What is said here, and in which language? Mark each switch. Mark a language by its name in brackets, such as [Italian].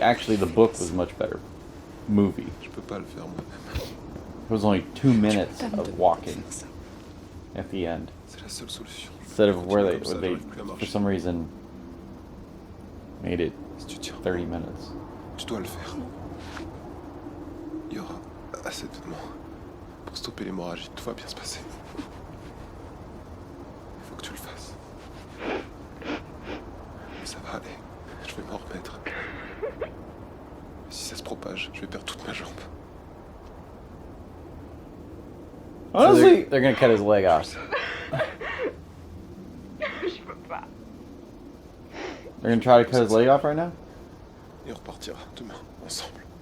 [English] Actually, the book was much better movie. It was only 2 minutes of walking at the end. Instead of where they for some reason, made it 30 minutes. [French] Tu dois le faire. Il y aura assez de temps pour stopper l'hémorragie. Tout va bien se passer. Il faut que tu le fasses. Ça va aller. Je vais m'en remettre. Mais si ça se propage, je vais perdre toute ma jambe. [English] Honestly, they're gonna cut his leg off. They're gonna try to cut his leg off right now? [French] Et on repartira demain, ensemble.